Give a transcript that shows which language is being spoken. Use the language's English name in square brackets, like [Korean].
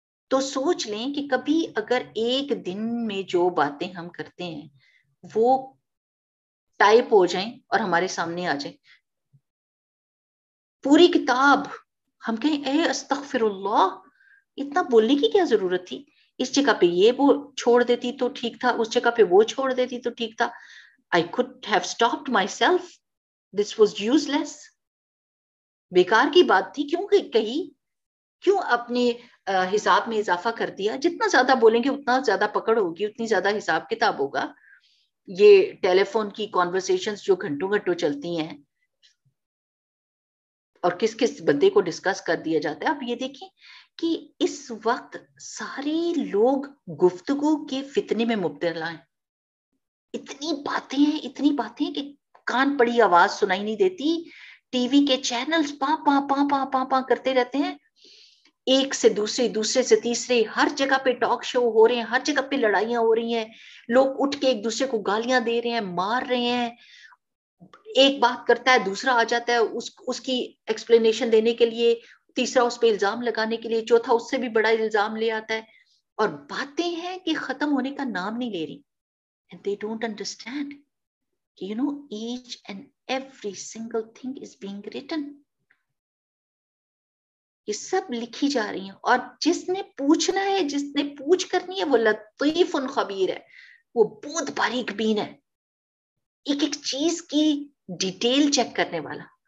[Urdu] تو سوچ لیں کہ کبھی اگر ایک دن میں جو باتیں ہم کرتے ہیں وہ ٹائپ ہو جائیں اور ہمارے سامنے آ جائیں پوری کتاب، ہم کہیں اے استغفر اللہ، اتنا بولنے کی کیا ضرورت تھی، اس جگہ پہ یہ وہ چھوڑ دیتی تو ٹھیک تھا، اس جگہ پہ وہ چھوڑ دیتی تو ٹھیک تھا. [English] I could have stopped myself. This was useless. [Urdu] بیکار کی بات تھی، کیوں کہی، کیوں اپنے حساب میں اضافہ کر دیا. جتنا زیادہ بولیں گے اتنا زیادہ پکڑ ہوگی، اتنی زیادہ حساب کتاب ہوگا. یہ ٹیلی فون کی کانورسیشنز جو گھنٹوں گھنٹوں چلتی ہیں اور کس کس بندے کو ڈسکس کر دیا جاتا ہے. آپ یہ دیکھیں کہ اس وقت سارے لوگ گفتگو کے فتنے میں مبتلا ہیں. اتنی باتیں کہ کان پڑی آواز سنائی نہیں دیتی. ٹی وی کے چینلز پاں پاں پاں پاں پاں پاں کرتے رہتے ہیں، ایک سے دوسرے، دوسرے سے تیسرے، ہر جگہ پہ ٹاک شو ہو رہے ہیں، ہر جگہ پہ لڑائیاں ہو رہی ہیں، لوگ اٹھ کے ایک دوسرے کو گالیاں دے رہے ہیں، مار رہے ہیں. ایک بات کرتا ہے دوسرا آ جاتا ہے اس کی ایکسپلینیشن دینے کے لیے، تیسرا اس پہ الزام لگانے کے لیے، چوتھا اس سے بھی بڑا الزام لے آتا ہے. اور باتیں ہیں کہ ختم ہونے کا نام نہیں لے رہی. [English] And they don't understand. You know, each and every single thing is being written. [Urdu] یہ سب لکھی جا رہی ہیں، اور جس نے پوچھنا ہے، جس نے پوچھ کرنی ہے، وہ لطیف خبیر ہے، وہ بہت باریک بین ہے، ایک ایک چیز کی ڈیٹیل چیک کرنے والا.